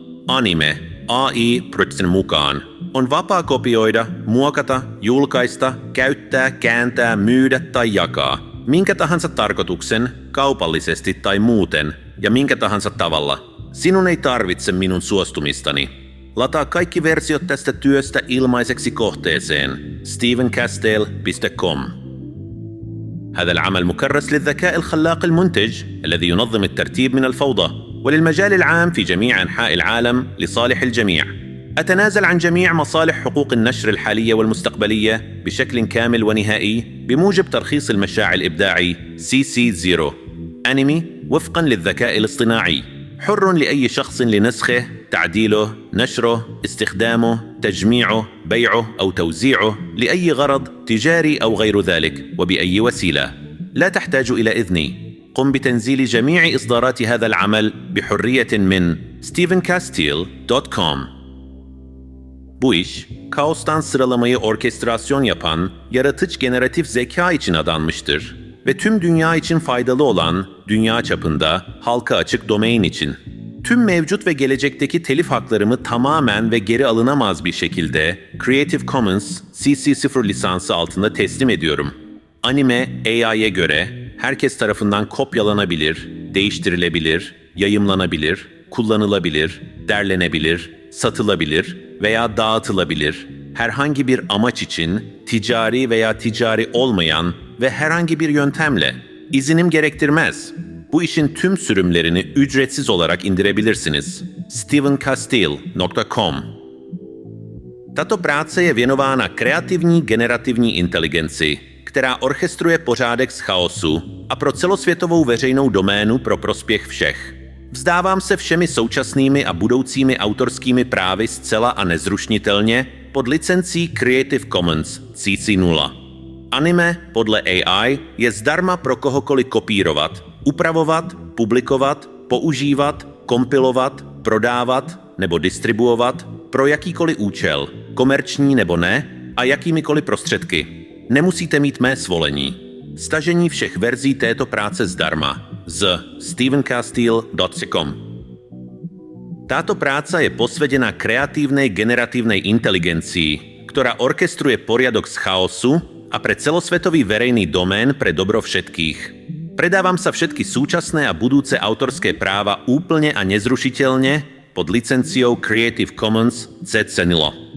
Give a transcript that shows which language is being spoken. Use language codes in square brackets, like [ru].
[fi] Anime, AI-projektin mukaan, on vapaa kopioida, muokata, julkaista, käyttää, kääntää, myydä tai jakaa minkä tahansa tarkoituksen, kaupallisesti tai muuten, ja minkä tahansa tavalla. Sinun ei tarvitse minun suostumistani. Lataa kaikki versiot tästä työstä ilmaiseksi kohteeseen stevencastile.com. [ar] هذا العمل مكرس للذكاء الخلاق المنتج الذي ينظم الترتيب من الفوضى وللمجال العام في جميع أنحاء العالم لصالح الجميع. أتنازل عن جميع مصالح حقوق النشر الحالية والمستقبلية بشكل كامل ونهائي بموجب ترخيص المشاع الإبداعي CC0 أنمي وفقاً للذكاء الاصطناعي، حر لأي شخص لنسخه، تعديله، نشره، استخدامه، تجميعه، بيعه أو توزيعه لأي غرض تجاري أو غير ذلك وبأي وسيلة. لا تحتاج إلى إذني. قم بتنزيل جميع إصدارات هذا العمل بحرية من stevencastile.com. [tr] Bu iş, kaostan sıralamayı orkestrasyon yapan yaratıcı generatif zeka için adanmıştır ve tüm dünya için faydalı olan dünya çapında halka açık domain için. Tüm mevcut ve gelecekteki telif haklarımı tamamen ve geri alınamaz bir şekilde Creative Commons CC0 lisansı altında teslim ediyorum. Anime AI'ye göre herkes tarafından kopyalanabilir, değiştirilebilir, yayımlanabilir, kullanılabilir, derlenebilir, satılabilir veya dağıtılabilir. Herhangi bir amaç için ticari veya ticari olmayan ve herhangi bir yöntemle izinim gerektirmez. Bu işin tüm sürümlerini ücretsiz olarak indirebilirsiniz. stevencastile.com. [cs] Tato práce je věnována kreativní generativní inteligenci, která orchestruje pořádek z chaosu a pro celosvětovou veřejnou doménu pro prospěch všech. Vzdávám se všemi současnými a budoucími autorskými právy zcela a nezrušitelně pod licencí Creative Commons CC0. Anime podle AI je zdarma pro kohokoliv kopírovat, upravovat, publikovat, používat, kompilovat, prodávat nebo distribuovat pro jakýkoliv účel, komerční nebo ne, a jakýmikoliv prostředky. Nemusíte mít mé svolení. Stažení všech verzí této práce zdarma z stevencastile.com. [sk] Táto práca je posvedená kreatívnej generatívnej inteligencii, ktorá orkestruje poriadok z chaosu a pre celosvetový verejný domén pre dobro všetkých. Predávam sa všetky súčasné a budúce autorské práva úplne a nezrušiteľne pod licenciou Creative Commons CC0.